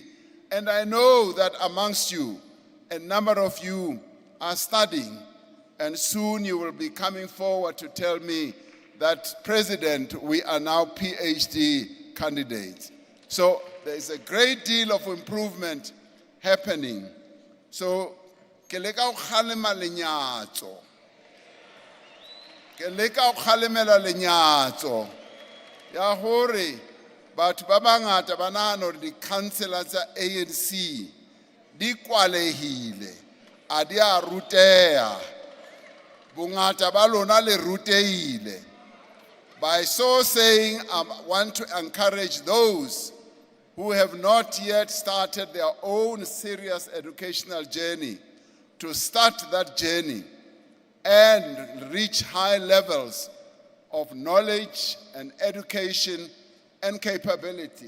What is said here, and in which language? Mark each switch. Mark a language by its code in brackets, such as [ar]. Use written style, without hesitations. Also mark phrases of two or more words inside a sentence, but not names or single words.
[en] And I know that amongst you, a number of you are studying, and soon you will be coming forward to tell me that, President, we are now PhD candidates. So there is a great deal of improvement happening. So, [st] ke leka ho kgalema lenyatso. Ke leka ho kgalemela lenyatso. Ya hore, batho ba bangata ba nahana hore di-councillor tsa ANC di kwalehile, a di a ruteha. Bongata ba lona le ruteile. [en] By so saying, I want to encourage those who have not yet started their own serious educational journey to start that journey and reach high levels of knowledge and education and capability.